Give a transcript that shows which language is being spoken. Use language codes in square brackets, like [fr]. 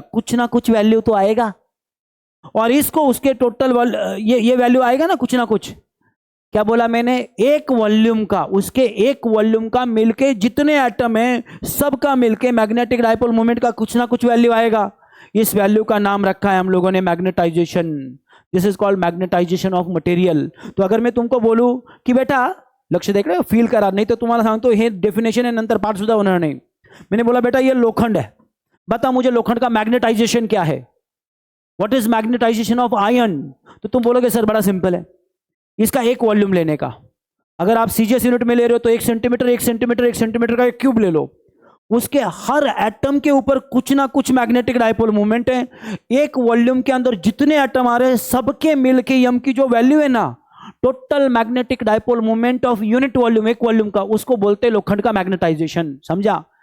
[hi] कुछ ना कुछ वैल्यू तो आएगा, और इसको उसके टोटल ये वैल्यू आएगा ना कुछ ना कुछ। क्या बोला मैंने? एक वॉल्यूम का, उसके एक वॉल्यूम का मिलके जितने एटम है सबका मिलके मैग्नेटिक डाइपोल मोमेंट का कुछ ना कुछ वैल्यू आएगा। इस वैल्यू का नाम रखा है हम लोगों ने magnetisation. [en] This is called magnetization of material. [hi] तो अगर मैं तुमको बोलूं कि बेटा लक्ष देख रहे हो, [mr] फील करा, नाही तर तुम्हाला सांगतो हे डेफिनेशन आहे, नंतर पाठ सुद्धा होणार नाही। [hi] मैंने बोला बेटा ये लोखंड है, बता मुझे लोखंड का मैग्नेटाइजेशन क्या है? [en] What is magnetization of iron? [hi] तो तुम बोलोगे सर बड़ा सिंपल है, इसका एक वॉल्यूम लेने का। अगर आप सीजीएस यूनिट में ले रहे हो तो 1 सेंटीमीटर 1 सेंटीमीटर 1 सेंटीमीटर का एक क्यूब ले लो, उसके हर एटम के ऊपर कुछ ना कुछ मैग्नेटिक डाइपोल मूवमेंट है। एक वॉल्यूम के अंदर जितने एटम आ रहे हैं सबके मिलके यम की जो वैल्यू है ना, total magnetic dipole movement of unit volume, एक वॉल्यूम का, उसको बोलते हैं लोखंड का मैग्नेटाइजेशन। समझा?